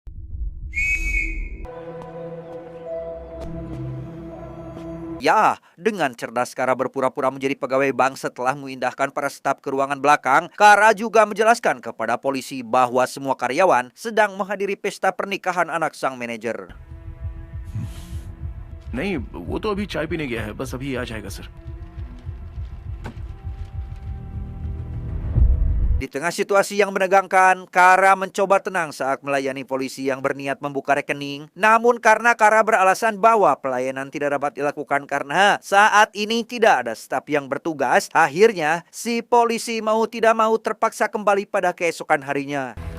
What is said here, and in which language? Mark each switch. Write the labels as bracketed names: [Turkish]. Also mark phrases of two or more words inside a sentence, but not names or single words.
[Indonesian] Ya, dengan cerdas Kara berpura-pura menjadi pegawai bank setelah memindahkan para staf ke ruangan belakang. Kara juga menjelaskan kepada polisi bahwa semua karyawan sedang menghadiri pesta pernikahan anak sang manajer. [Hindi] नहीं, वो तो अभी चाय पीने गया है, बस अभी आ जाएगा सर. [Indonesian] Di tengah situasi yang menegangkan, Kara mencoba tenang saat melayani polisi yang berniat membuka rekening. Namun karena Kara beralasan bahwa pelayanan tidak dapat dilakukan karena saat ini tidak ada staf yang bertugas, akhirnya si polisi mau tidak mau terpaksa kembali pada keesokan harinya.